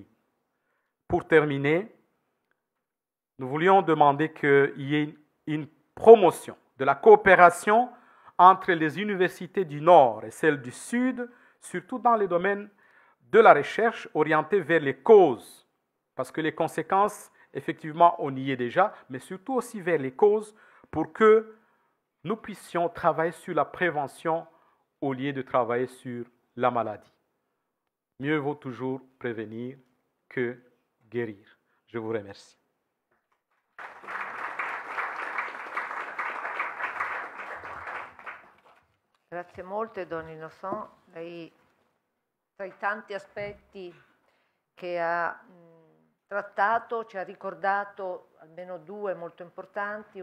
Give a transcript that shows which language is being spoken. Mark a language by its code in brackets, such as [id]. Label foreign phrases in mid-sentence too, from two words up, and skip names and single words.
[fr] Pour terminer, nous voulions demander qu'il y ait une promotion de la coopération entre les universités du Nord et celles du Sud, surtout dans les domaines de la recherche orientée vers les causes, parce que les conséquences, effectivement, on y est déjà, mais surtout aussi vers les causes pour que nous puissions travailler sur la prévention au lieu de travailler sur la maladie. Mieux vaut toujours prévenir que guérir. Je vous remercie. [it] Grazie molte, Don Innocent. Lei, tra i tanti aspetti che ha trattato, ci ha ricordato almeno due molto importanti.